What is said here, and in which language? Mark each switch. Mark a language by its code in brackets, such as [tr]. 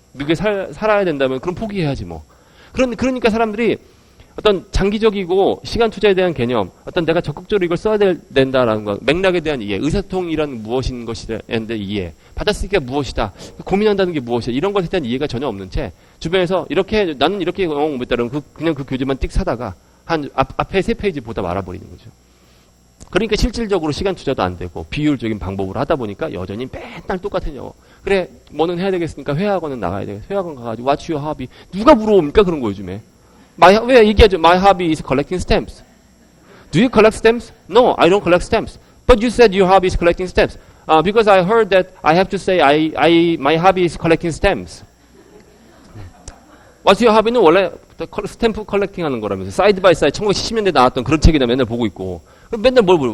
[ko] 미국에 살아야 된다면 그럼 포기해야지 뭐. 그러니까 사람들이 어떤 장기적이고 시간 투자에 대한 개념, 어떤 내가 적극적으로 이걸 써야 된다라는 거, 맥락에 대한 이해, 의사소통이란 무엇인 것이에 대한 이해, 받아쓰기가 무엇이다, 고민한다는 게 무엇이다, 이런 것에 대한 이해가 전혀 없는 채 주변에서 나는 이렇게 영어 공부했다면 그냥 그 교재만 띡 사다가 앞에 3페이지 보다 말아버리는 거죠. 그러니까 실질적으로 시간 투자도 안 되고 비효율적인 방법으로 하다 보니까 여전히 맨날 똑같은 영어. 그래, 뭐는 해야 되겠으니까 회화학원은 나가야 되겠어. 회화학원 가가지고 [en] What's your hobby? [ko] 누가 물어옵니까? 그런 거 요즘에. 왜 얘기하죠? [en] My hobby is collecting stamps. Do you collect stamps? No, I don't collect stamps. But you said your hobby is collecting stamps. Because I heard that I have to say my hobby is collecting stamps. [ko] What's your hobby는 원래 스탬프 컬렉팅 하는 거라면서 사이드 바이 사이드 1970년대 나왔던 그런 책이나 맨날 보고 있고 맨날 뭘 물어?